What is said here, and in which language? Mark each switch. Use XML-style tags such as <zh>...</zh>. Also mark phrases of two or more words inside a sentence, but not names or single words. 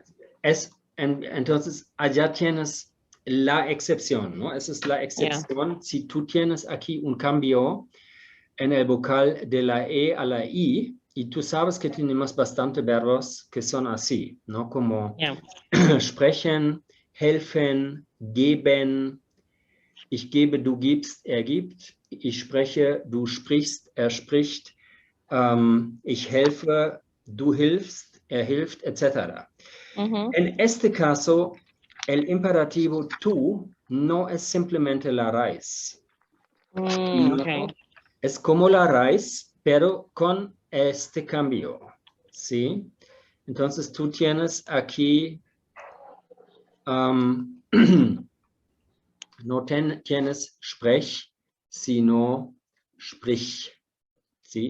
<es>entonces allá tienes la excepción, ¿no? Esa es la Ya. excepción. Si tú tienes aquí un cambio en el vocal de la E a la I, y tú sabes que tenemos bastante verbos que son así, ¿no? Como Ya.</es> <de>sprechen, helfen, geben, ich gebe, du gibst, er gibt, ich spreche, du sprichst, er spricht, ich helfe, du hilfst, er hilft,</de> <es>etc. Ujú. En este caso, el imperativo tú no es simplemente la raíz. No, Ok. es como la raíz, pero con este cambio, ¿sí? Entonces tú tienes aquí, no tienes sprech, sino sprich, ¿sí?</es>